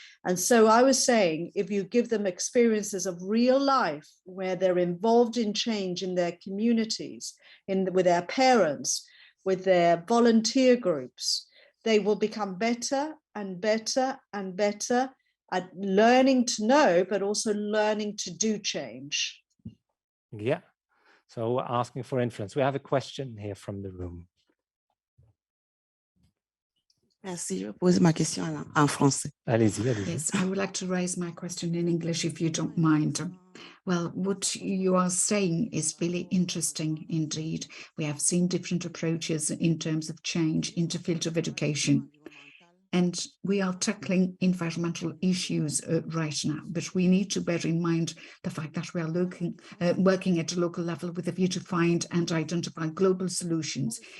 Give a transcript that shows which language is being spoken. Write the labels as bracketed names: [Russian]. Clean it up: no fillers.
[English] And so I was saying, if you give them experiences of real life where they're involved in change in their communities, with their parents, with their volunteer groups, they will become better and better and better at learning to know, but also learning to do change. Yeah. So asking for influence. We have a question here from the room. [French] Merci, je vais poser ma question en français. Allez-y, allez-y. [English] Yes, I would like to raise my question in English, if you don't mind. Well, what you are saying is really interesting indeed. We have seen different approaches in terms of change in the field of education. And we are tackling environmental issues right now, but we need to bear in mind the fact that we are working at a local level with a view to find and identify global solutions.